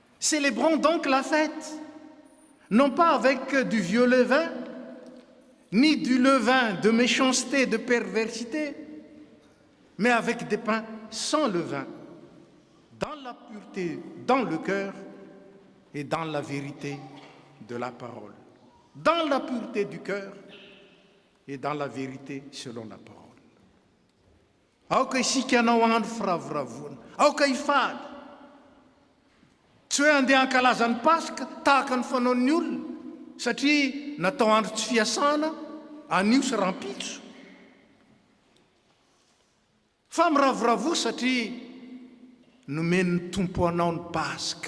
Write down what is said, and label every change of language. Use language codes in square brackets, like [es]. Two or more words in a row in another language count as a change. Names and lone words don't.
[fr] Célébrons donc la fête, non pas avec du vieux levain, ni du levain de méchanceté, de perversité, mais avec des pains sans levain, dans la pureté, dans le cœur et dans la vérité de la parole. Dans la pureté du cœur et dans la vérité selon la parole. [mg] Aoka isika anao andro firavoravona, aoka hifaly. Tsy hoe andeha hankalaza ny Pasika tahaka ny fanaon'ny olona, satria natao andro tsy fiasana, anio sy rampitso. Fa miravoravo satria nomen'ny tompo anao ny Pasika.